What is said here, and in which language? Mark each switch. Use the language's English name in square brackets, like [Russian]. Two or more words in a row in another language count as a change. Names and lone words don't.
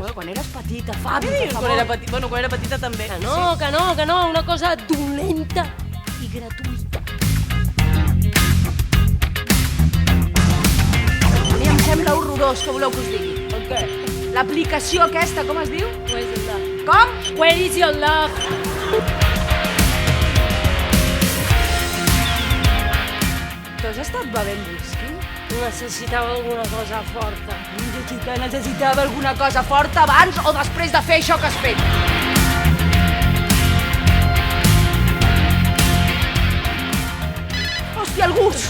[Catalan] Bueno, quan eres petita, Fabi, Què per dius? favor. Quan era petita també. Que no, una cosa dolenta i gratuïta. A mi em sembla horrorós, que voleu que us digui. El què? L'aplicació aquesta, com es diu? [English] Where is your love? [Catalan] Com? [English] Where is your love? [Catalan] Tu has estat bevent whisky? Necessitava alguna cosa forta. Necessitava alguna cosa forta abans o després de fer això que has fet? Hòstia, el gust!